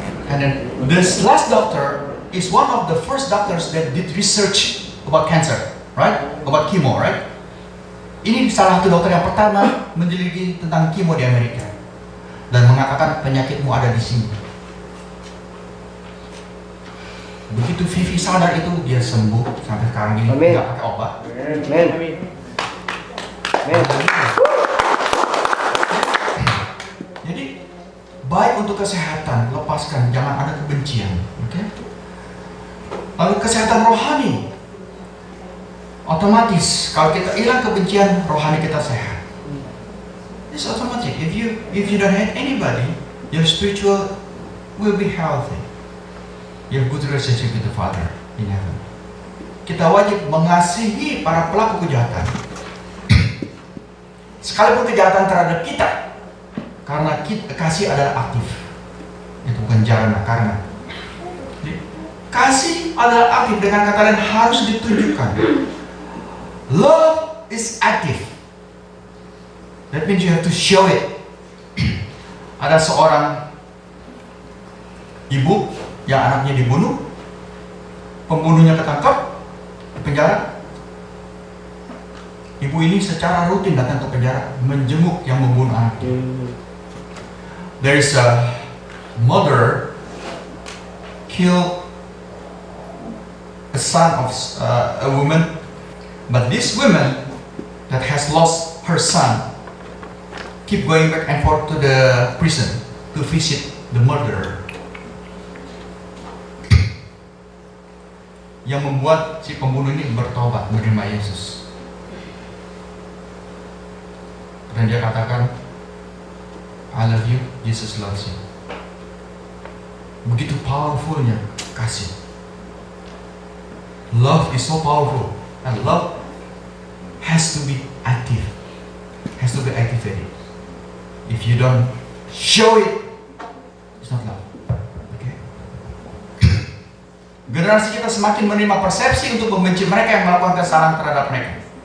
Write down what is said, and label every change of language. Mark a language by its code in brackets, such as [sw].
[en] And then this last doctor is one of the first doctors that did research about cancer, right? About chemo, right? [id] Ini salah satu dokter yang pertama meneliti tentang chemo di Amerika dan mengatakan penyakitmu ada di sini. Begitu Vivi sadar itu, dia sembuh sampai sekarang ini, nggak pakai obat. Amin. Jadi baik untuk kesehatan, lepaskan, jangan ada kebencian. Oke? Lalu kesehatan rohani, otomatis kalau kita hilang kebencian, rohani kita sehat. [en] It's automatic. If you don't hate anybody, your spiritual will be healthy. You have good relationship with the Father in heaven. [id] Kita wajib mengasihi para pelaku kejahatan, sekalipun kejahatan terhadap kita, karena kasih adalah aktif. Itu bukan karena. Kasih adalah aktif, dengan kata lain harus ditunjukkan. [en] Love is active. That means you have to show it. [id] Ada seorang ibu yang anaknya dibunuh, pembunuhnya ketangkap, di penjara. Ibu ini secara rutin datang ke penjara menjenguk yang membunuh anaknya. [en] There is a mother killed a son of a woman, but this woman that has lost her son keep going back and forth to the prison to visit the murderer. [id] Yang membuat si pembunuh ini bertobat, menerima Yesus. Dan dia katakan, [en] I love you, Jesus loves you. [id] Begitu powerfulnya kasih. [en] Love is so powerful, and love has to be active, has to be activated. If you don't show it, it's not love. Okay? [id] Generasi kita semakin menerima persepsi untuk membenci mereka yang melakukan kesalahan terhadap mereka.